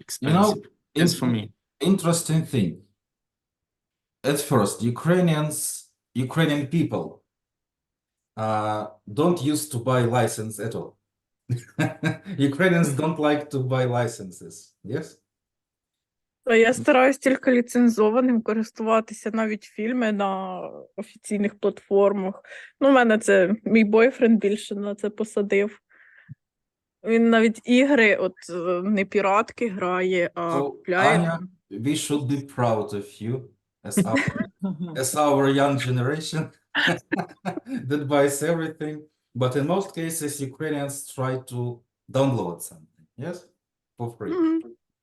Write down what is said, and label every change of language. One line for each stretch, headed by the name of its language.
English: You know, expensive. As for me. interesting thing. At first, Ukrainian people don't used to buy license at all. Ukrainians don't like to buy licenses. Yes?
Ukrainian: Та я стараюсь тільки ліцензованим користуватися, навіть фільми на офіційних платформах. Ну, у мене це мій бойфренд більше на це посадив. Він навіть ігри, не піратки грає, а
English: So,
Ukrainian: купляє.
English: Anya, we should be proud of you as our young generation that buys everything. But in most cases, Ukrainians try to download something, yes, for free. Мгм.